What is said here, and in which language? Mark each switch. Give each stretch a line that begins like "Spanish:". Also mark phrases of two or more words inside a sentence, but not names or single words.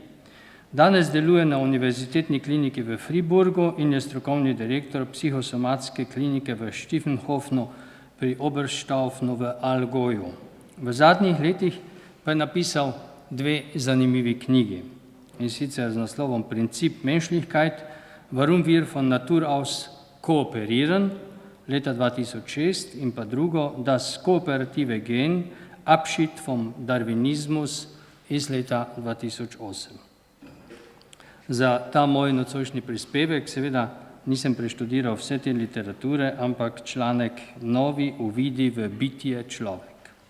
Slovenian: Danes deluje na Univerzitetni kliniki v Friburgu in je strokovni direktor psihosomatske klinike v Stiefenhofenu pri Oberstaufenu v Allgäuju. V zadnjih letih pa je napisal dve zanimivi knjigi, in sicer z naslovom Princip Menschlichkeit, warum wir von Natur aus kooperieren, leta 2006, in pa drugo, Das kooperative Gen, Abschied vom Darwinismus iz leta 2008. Za ta moj nocojšnji prispevek seveda nisem preštudiral vse te literature, ampak članek Novi uvidi v bitje človek.